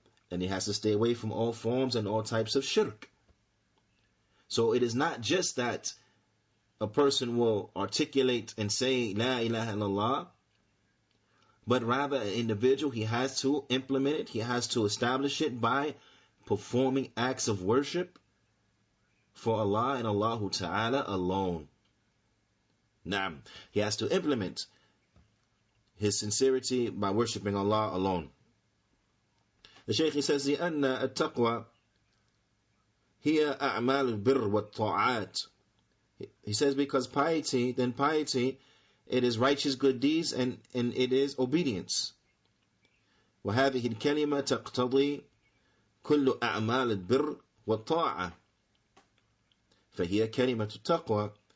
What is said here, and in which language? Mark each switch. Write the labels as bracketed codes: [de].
[en] And he has to stay away from all forms and all types of shirk. So it is not just that a person will articulate and say La ilaha illallah, but rather an individual, he has to implement it, he has to establish it by performing acts of worship for Allah and Allah Ta'ala alone. Naam, he has to implement his sincerity by worshipping Allah alone. The Shaykh, he says, [ar] لِأَنَّ التَّقْوَى هِيَ أَعْمَالُ الْبِرِّ وَالطَّاعَاتِ. [en] He says because piety, it is righteous good deeds and it is obedience. [ar] وَهَذِهِ الْكَلِمَةِ تَقْتَضِي كُلُّ أَعْمَالِ الْبِرِّ وَالطَّاعَةِ فَهِيَ كَلِمَةُ التَّقْوَى.